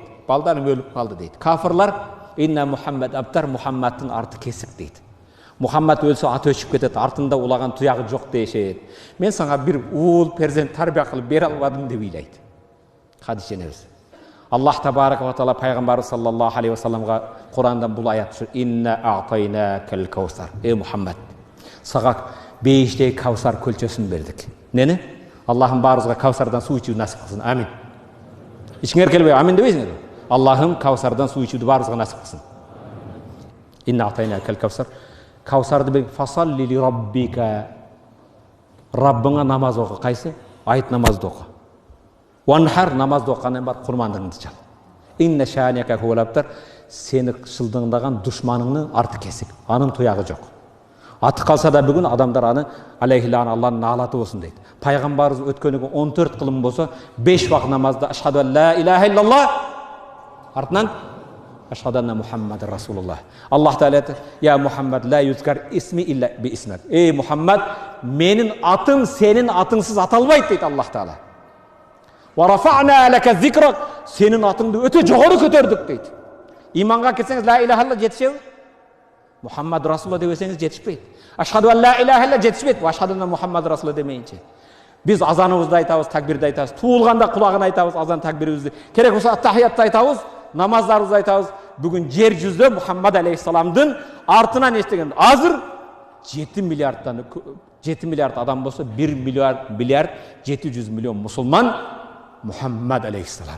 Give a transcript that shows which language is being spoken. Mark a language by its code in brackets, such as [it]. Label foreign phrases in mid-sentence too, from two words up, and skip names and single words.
[ky] Балдарым өлүп калды дейт. Кафырлар [ar] إن محمدا أبتر, [ky] Мухаммадтын арты кесик дейт. Мухаммад өлсө аты өчүп кетет, артында улаган туягы жок дешет. Мен сага бир уул перзент тарбия кылып бере албадым деп ыйлайт. Хадиче энебиз. [ar] الله تبارك وتعالى [ky] пайгамбар [ar] صلى الله عليه وسلم [ky] Курандан бул аят түшүр. [ar] إنا أعطيناك الكوثر. [ky] Мухаммад, сага бейиштеги Каусар көлчөсүн бердик. Нени? Аллахым баарыбызга Каусардан суу ичүүнү насип кылсын. Амин. Ичиңер келбей амин дебейсиңер? Аллахым Каусардан суу ичүүнү баарыбызга насип кылсын. [ar] إنا أعطيناك الكوثر. [ky] Каусарды бер [ar] فصل لربك. [ky] Раббыңа намаз оку. Кайсы? Айт намазды оку. Ванхар намазды окугандан бар курмандыгыңды чал. [ar] إن شانئك هو الأبتر. [ky] Сени шылдыңдаган душманыңдын арты кесик. Анын туягы жок. Аты калса да бүгүн адамдар аны алейхилан Аллахтын наалаты болсун дейт. Пайгамбарыбыз өткөнүгө 14 кылым болсо 5 вакыт намазда [ar] أشهد لا إله إلا الله [ky] артынан [ar] أشهد أن محمدا رسول الله. [ky] Аллах Таала айтты: [ar] "يا محمد لا يذكر اسمي إلا باسمك." [ky] Мухаммад, менин атым сенин атыңсыз аталбайт дейт Аллах Таала. [ar] ورفعنا لك ذكرك, [ky] сенин атыңды өтө жогору көтөрдүк дейт. Иманга келсеңиз [ar] لا إله إلا الله [ky] жетишеби? [ar] محمد رسول الله [ky] десеңиз жетишпейт. [ar] أشهد لا إله إلا الله [ky] жетишпейт. [ar] وأشهد أن محمدا رسول الله демейинче. [ky] Биз азаныбызды айтабыз, такбирди айтабыз, туулганда кулагын айтабыз, азан такбирибизди. Керек болсо аттахиятты айтабыз, намаздарыбызды айтабыз. Бүгүн жер жүзүндө Мухаммад алейхиссаламдын артынан эстеген азыр 7 миллиард адам болсо 1 миллиард 700 миллион мусулман Мухаммад алейхиссалам.